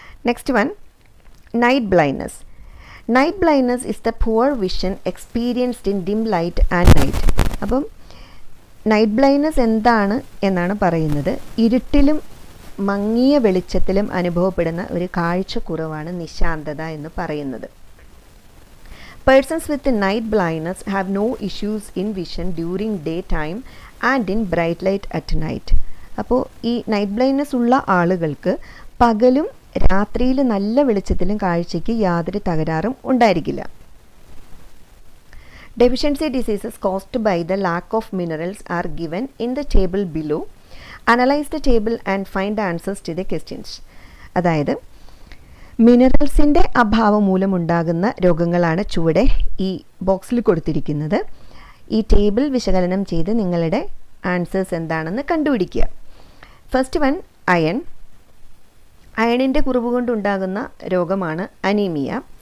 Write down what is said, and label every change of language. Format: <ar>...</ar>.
<en>Next one, night blindness. Night blindness is the poor vision experienced in dim light and night.</en> <ml>അപ്പം night blindness എന്താണ് എന്നാണ് പറയുന്നത്. ഇരുട്ടിലും മങ്ങിയ വെളിച്ചത്തിലും അനുഭവപ്പെടുന്ന ഒരു കാഴ്ചക്കുറവാണ് നിശാന്തത എന്ന് പറയുന്നത്.</ml> <en>Persons with night blindness have no issues in vision during daytime and in bright light at night.</en> <ml>അപ്പോൾ ഈ നൈറ്റ് ബ്ലൈൻഡ്നെസ് ഉള്ള ആളുകൾക്ക് പകലും രാത്രിയിൽ നല്ല വെളിച്ചത്തിലും കാഴ്ചയ്ക്ക് യാതൊരു തകരാറും ഉണ്ടായിരിക്കില്ല.</ml> <en>Deficiency diseases caused by the lack of minerals are given in the table below. Analyze the table and find answers to the questions.</en> <ml>അതായത് മിനറൽസിൻ്റെ അഭാവം മൂലമുണ്ടാകുന്ന രോഗങ്ങളാണ് ചുവടെ ഈ ബോക്സിൽ കൊടുത്തിരിക്കുന്നത്. ഈ ടേബിൾ വിശകലനം ചെയ്ത് നിങ്ങളുടെ ആൻസേഴ്സ് എന്താണെന്ന് കണ്ടുപിടിക്കുക.</ml> <en>first one,</en> <ml>iron. അയണിൻ്റെ കുറവ് കൊണ്ടുണ്ടാകുന്ന രോഗമാണ് അനീമിയ.</ml>